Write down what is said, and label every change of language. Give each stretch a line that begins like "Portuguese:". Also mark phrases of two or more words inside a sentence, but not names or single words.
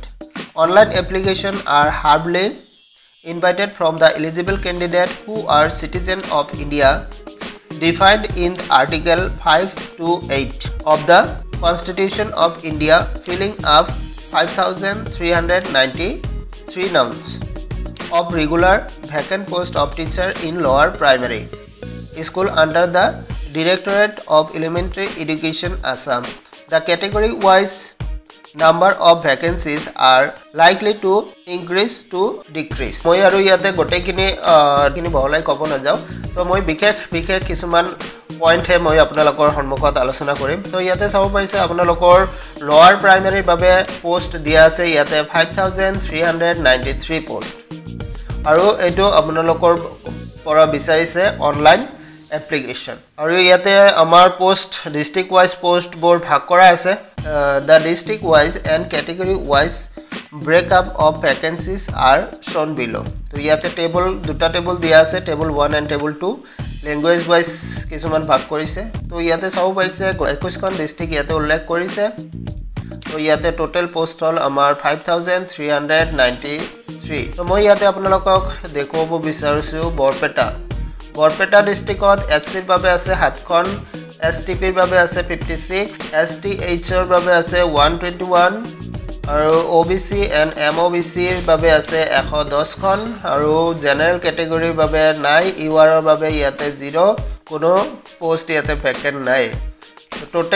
English: Online application are heartily invited from the eligible candidate who are citizen of India defined in Article 5 to 8 of the Constitution of India filling up 5393 nouns of regular vacant post of teacher in lower primary school under the Directorate of Elementary Education Assam. The category-wise number of vacancies are likely to increase to decrease.
Assamese: মই আৰু ইয়াতে গোটেইখিনি বহলাই ক'ব নাযাওঁ তো মই বিশেষ কিছুমান পইণ্ট হে মই আপোনালোকৰ সন্মুখত আলোচনা কৰিম তো ইয়াতে চাব পাৰিছে আপোনালোকৰ
English: lower primary
Assamese: বাবে পোষ্ট দিয়া আছে ইয়াতে 5393 পোষ্ট আৰু এইটো আপোনালোকৰ পৰা বিচাৰিছে
English: online application
Assamese: আৰু ইয়াতে আমাৰ
English: post district wise post
Assamese: বোৰ ভাগ কৰা আছে
English: the district wise and category wise breakup of vacancies are shown below
Assamese: তো ইয়াতে টেবল দুটা টেবল দিয়া আছে
English: table 1 and table 2 language wise
Assamese: কিছুমান ভাগ কৰিছে তো ইয়াতে চাব পাৰিছে 21 খন ডিস্ট্ৰিক্ট ইয়াতে উল্লেখ কৰিছে তো ইয়াতে
English: total post
Assamese: হল আমাৰ 5393 তো মই ইয়াতে আপোনালোকক দেখুৱাব বিচাৰিছো বৰপেটা ডিস্ট্ৰিক্টত এসসিৰ বাবে আছে 7 খন এসটিপিৰ বাবে আছে 56 এসটিএইচৰ বাবে আছে 121 আৰু
English: OBC and MOBC
Assamese: বাবে আছে 110 খন আৰু
English: general category
Assamese: বাবে নাই ইউআৰৰ বাবে ইয়াতে 0 কোনো পোষ্ট ইয়াতে ভ্যাকেন্ট নাই টোটাল